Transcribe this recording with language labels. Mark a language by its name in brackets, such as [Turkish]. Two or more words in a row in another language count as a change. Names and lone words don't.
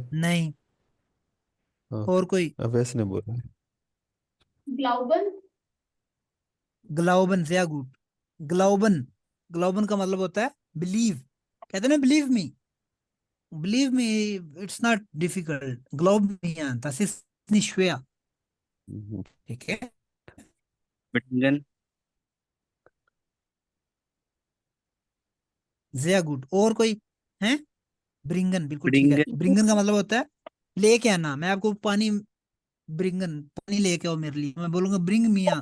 [Hindi] नहीं, और ओके। कोई? अब वैसे नहीं बोला। [German] ग्लाउबन। glauben, ja gut, glauben. [Hindi] ग्लाउबन का मतलब होता है बिलीव, कहते हैं ना [English] believe me, it's not difficult, [German] glaub mir, das ist nicht schwer। [Hindi] ठीक है, [German] ब्रिंगन, ja gut. [Hindi] और कोई है? ब्रिंगन, बिल्कुल ठीक है। [German] ब्रिंगन, [Hindi] ब्रिंगन का मतलब होता है लेके आना। मैं आपको पानी, ब्रिंगन, पानी लेके आओ मेरे लिए, मैं बोलूंगा [German] bring mir